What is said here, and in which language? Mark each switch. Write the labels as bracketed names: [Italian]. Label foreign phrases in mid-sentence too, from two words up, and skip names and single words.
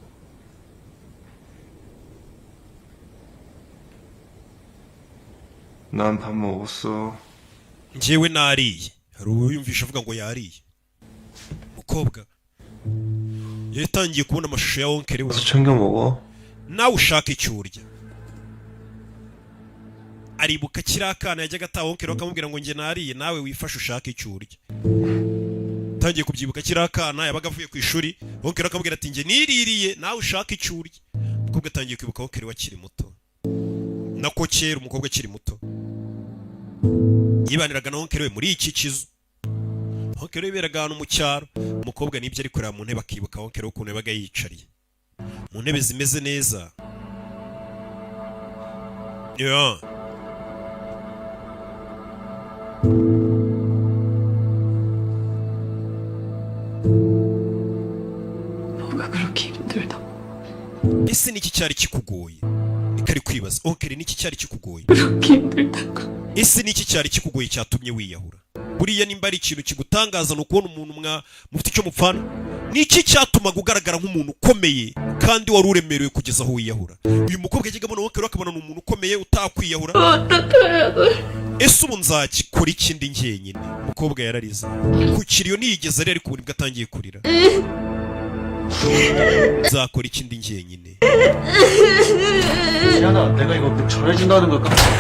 [Korean] 난 밥 먹었어. [Kinyarwanda] Njyewe nariye. Hari uyumvisha avuga ngo yariye. Mukobwa yatangiye kubona amashusho ya onkere we. [Korean] 챙겨 먹어. [Kinyarwanda] Nawe ushaka icyo urya. Aribuka kirakana yajyaga ataha onkere akamubwira ngo njye nariye nawe wifashe ushaka icyo urya. Tangiye kubyibuka kirakana yabaga avuye ku ishuri onkere akamubwira ati njye niririye nawe ushaka icyo urya. Mukobwa atangiye kwibuka onkere wakiri muto. Nako kera umukobwa akiri muto. Yibaniraga na onkere we muri iki kizu. Onkere yiberaga ahantu mu cyaro. Umukobwa nibyo ari kureba mu ntebe akibuka onkere ukuntu yabaga yicariye. Mu ntebe zimeze neza. Yeah. [Korean] 뭐가 그렇게 힘들다. [Kinyarwanda] Ese niki cyari kikugoye? Ikari kwibaza onkere niki cyari kikugoye? [Korean] 그렇게 힘들다고. [Kinyarwanda] Ese niki cyari kikugoye cyatumye wiyahura? Buriya nimba ari ikintu kigutangaza no kubona umuntu mufite icyo mupfana. Niki cyatumaga ugaragara nk'umuntu ukomeye kandi wari uremerewe kugeza aho wiyahura? Uyu mukobwa yajyaga abona onkere akabona umuntu ukomeye utakwiyahura. Ese ubu nzakikora ikindi njyenyine? Umukobwa yararize. Kukiriyo niyigeze ariko ubu nibwo atangiye kurira. nzakora ikindi njyenyine. [Korean] 지안아, 내가 이거 전해준다는 걸까? [Kinyarwanda] hari uwaje kumureba. Gianni niba agiye kuguha. hari uwaje.